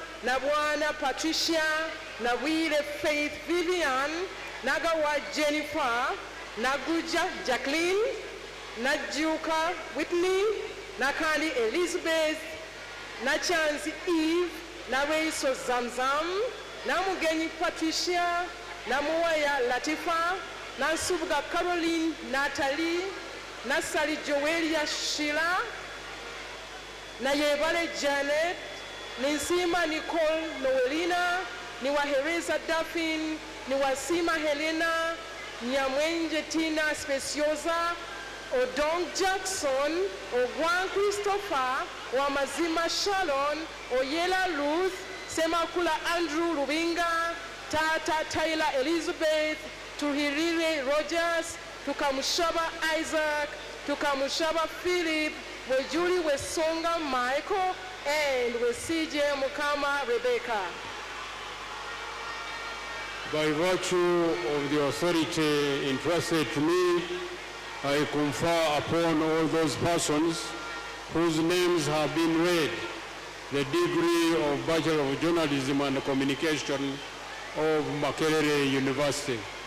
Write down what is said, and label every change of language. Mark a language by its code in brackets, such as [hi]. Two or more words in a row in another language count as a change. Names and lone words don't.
[en] Nabwana Patricia, Nawile Faith Vivian, Nagawa Jennifer, Naguja Jacqueline, Najuka Whitney, Nakandi Elizabeth, Nachansi Eve, Nareiso Zamzam, Namugenyi Patricia, Namuaya Latifa, Nasubga Caroline Natalie, Nasali Joelia Sheila, Nayevale Janet, Ninsima Nicole Noelina, Niwahereza Daphne, Niwasima Helena, Nyamwenje Tina Speciosa, Odong Jackson, Ogwan Christopher, Wamazima Shalon, Oyela Ruth, Semakula Andrew Rubinga, Tata Tyler Elizabeth, Tuhirire Rogers, Tukamushaba Isaac, Tukamushaba Philip, Wejuli Wesonga Michael, and Wesije Mukama Rebecca. By virtue of the authority entrusted to me, I confer upon all those persons whose names have been read the degree of Bachelor of Journalism and Communication of Makerere University.